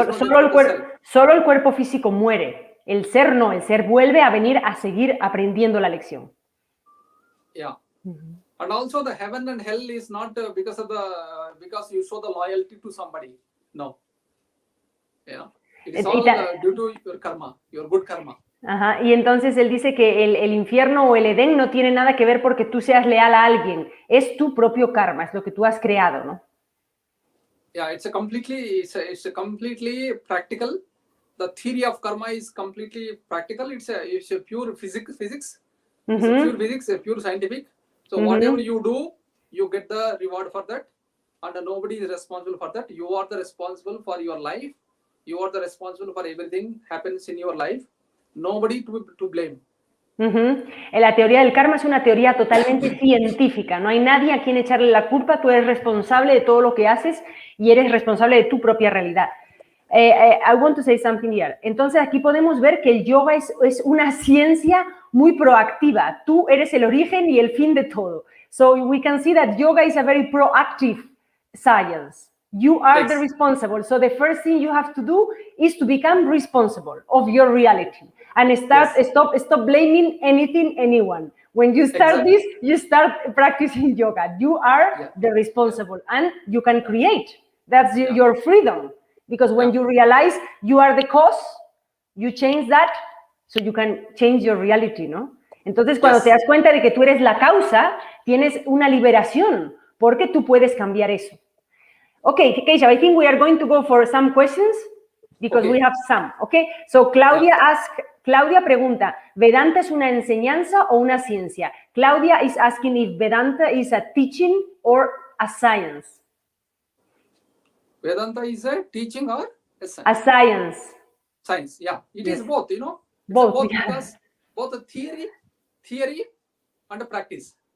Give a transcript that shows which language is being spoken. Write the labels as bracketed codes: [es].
[es] solo el cuerpo físico muere, el ser no, el ser vuelve a venir a seguir aprendiendo la lección. [en] Yeah. And also the heaven and hell is not because you show the loyalty to somebody. No. Yeah. It is all due to your karma, your good karma. Ajá. [es] Y entonces él dice que el infierno o el Edén no tiene nada que ver porque tú seas leal a alguien. Es tu propio karma, es lo que tú has creado, ¿no? [en] Yeah, it's a completely practical. The theory of karma is completely practical. It's a pure physics. It's a pure physics, a pure scientific. So whatever you do, you get the reward for that. And nobody is responsible for that. You are the responsible for your life. You are the responsible for everything happens in your life. Nobody to blame. [es] La teoría del karma es una teoría totalmente científica. No hay nadie a quien echarle la culpa. Tú eres responsable de todo lo que haces y eres responsable de tu propia realidad. [en] I want to say something here. [es] Entonces aquí podemos ver que el yoga es una ciencia muy proactiva. Tú eres el origen y el fin de todo. [en] So we can see that yoga is a very proactive science. You are the responsible. So the first thing you have to do is to become responsible of your reality and stop blaming anyone. When you start this, you start practicing yoga. You are the responsible and you can create. That's your freedom. Because when you realize you are the cause, you change that so you can change your reality, ¿no? [es] Entonces, cuando te das cuenta de que tú eres la causa, tienes una liberación porque tú puedes cambiar eso. [en] Okay, Keshava, I think we are going to go for some questions because we have some, okay? [es] So Claudia pregunta, ¿Vedanta es una enseñanza o una ciencia? [en] Claudia is asking if Vedanta is a teaching or a science. Vedanta is a teaching or a science? A science. Science, yeah. It is both, you know. Both. Because both a theory and a practice.